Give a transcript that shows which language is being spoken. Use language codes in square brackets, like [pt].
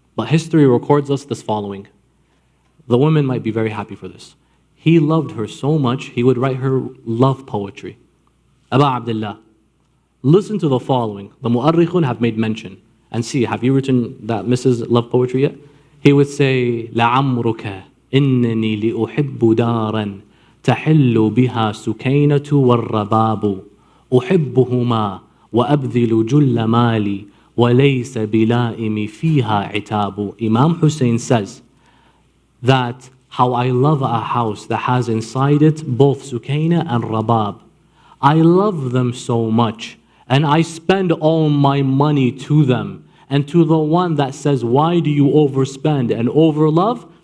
[en] But history records us this following. The women might be very happy for this. He loved her so much, he would write her love poetry. Aba Abdullah. Listen to the following. The Mu'arrikhun have made mention. And see, have you written that Mrs. Love poetry yet? [ar] He would say, لَعَمْرُكَ إِنَّنِي لِأُحِبُّ دَارًا تَحِلُّ بِهَا سُكَيْنَةُ وَالرَّبَابُ أُحِبُّهُمَا وَأَبْذِلُ جُلَّ مَالِي وَلَيْسَ بِلَائِمِ فِيهَا عِتَابُ. [en] Imam Hussein says that how I love a house that has inside it both Sukayna and Rabab. I love them so much, and I spend all my money to them. And to the one that says, why do you overspend and overlove?